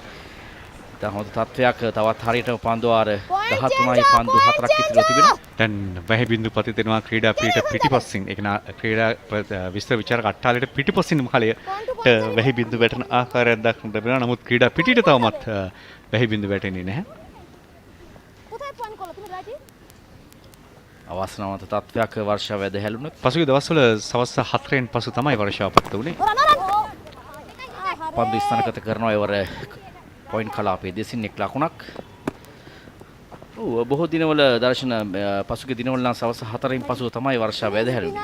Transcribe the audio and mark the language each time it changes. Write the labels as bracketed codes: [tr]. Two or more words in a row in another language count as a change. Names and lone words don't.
[si] දැන් හොඳ තත්වයක් තවත් හරියටම පන්දු අර 13යි පන්දු 4ක් ඉතිරිව තිබෙනවා. දැන් වැහි බින්දු පති දෙනවා ක්‍රීඩා පීඨ පිටිපස්සින් ඒක ක්‍රීඩා විස්තර විචාරක අට්ටාලයට පිටිපස්සින් මහලයට වැහි බින්දු වැටෙන ආකාරයක් දක්නට ලැබෙනවා. නමුත් ක්‍රීඩා පිටියට තවමත් වැහි බින්දු වැටෙන්නේ නැහැ. [bn] কোথায় পয়েন্ট করলো তুমি রাইটি [si] අවාසනාවන්ත තත්වයක් වර්ෂාව වැද හැලුණොත් පසුගිය දවස්වල සවස් 4න් පසු තමයි වර්ෂාව පත්ත වුණේ. පන්දු ස්ථානගත කරනවා [en] cover point [si] කලාපයේ දෙසින් එක් ලකුණක්. ඔව් බොහෝ දිනවල දර්ශන පසුගිය දිනවල නම් සවස් 4න් පසු තමයි වර්ෂාව වැද හැලුණේ.